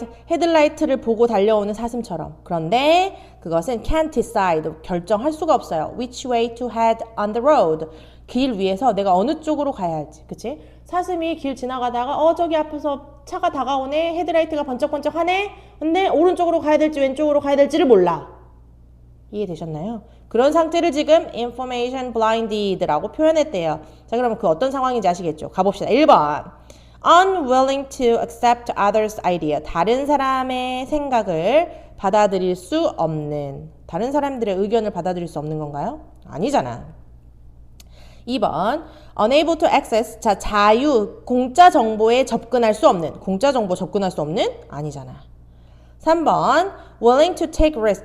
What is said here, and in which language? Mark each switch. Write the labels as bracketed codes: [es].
[ko] 헤드라이트를 보고 달려오는 사슴처럼. 그런데 그것은 [en] can't decide, [ko] 결정할 수가 없어요. [en] which way to head on the road. [ko] 길 위에서 내가 어느 쪽으로 가야 할지. 그치? 사슴이 길 지나가다가 저기 앞에서 차가 다가오네. 헤드라이트가 번쩍번쩍 하네. 근데 오른쪽으로 가야 될지 왼쪽으로 가야 될지를 몰라. 이해되셨나요? 그런 상태를 지금 [en] information blinded [ko] 라고 표현했대요. 자, 그러면 그 어떤 상황인지 아시겠죠? 가봅시다. 1번. [en] unwilling to accept others' idea. [ko] 다른 사람의 생각을 받아들일 수 없는. 다른 사람들의 의견을 받아들일 수 없는 건가요? 아니잖아. 2번. [en] unable to access. [ko] 자, 자유, 공짜 정보에 접근할 수 없는. 공짜 정보 접근할 수 없는? 아니잖아. 3번. [en] willing to take risk.